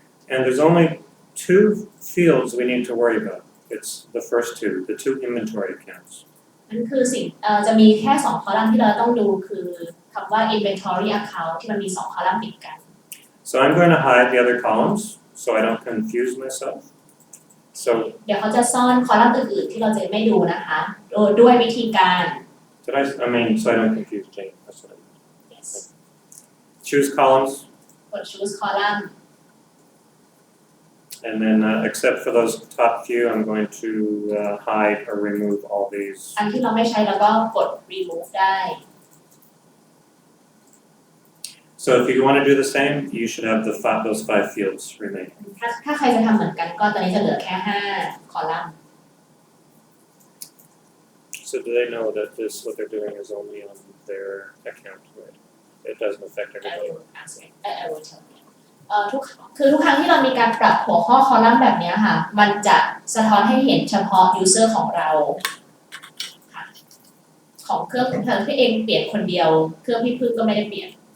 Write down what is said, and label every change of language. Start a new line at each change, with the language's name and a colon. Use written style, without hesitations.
English: And there's only two fields we need to worry about. It's the first two, the two inventory accounts.
Thai: นั่นคือจะมีแค่2คอลัมน์ที่เราต้องดูคือคำว่า inventory account ที่มันมี2คอลัมน์ติดกัน
English: So I'm going to hide the other columns so I don't confuse myself. So
Thai: เดี๋ยวเขาจะซ่อนคอลัมน์อื่นๆที่เราจะไม่ดูนะคะด้วยวิธีการ
English: so I don't confuse Jane. That's what I mean. yes Choose columns,
Thai: กด choose column
English: and then except for those top few, I'm going to hide or remove all these.
Thai: อันที่เราไม่ใช้แล้วก็กด remove ได้
English: So if you want to do the same, you should have those 5 fields remaining.
Thai: ถ้าใครจะทำเหมือนกันก็ตอนนี้จะเหลือแค่5คอลัมน์
English: So do they know that what they're doing is only on their account, right? It doesn't affect I everybody. will answer I will tell you
Thai: ทุกครั้งที่เรามีการปรับหัวข้อคอลัมน์แบบนี้ค่ะมันจะสะท้อนให้เห็นเฉพาะ user ของเราค่ะของเครื่องพี่เองเปลี่ยนคนเดียวเครื่องพี่พึ่งก็ไม่ได้เปลี่ยน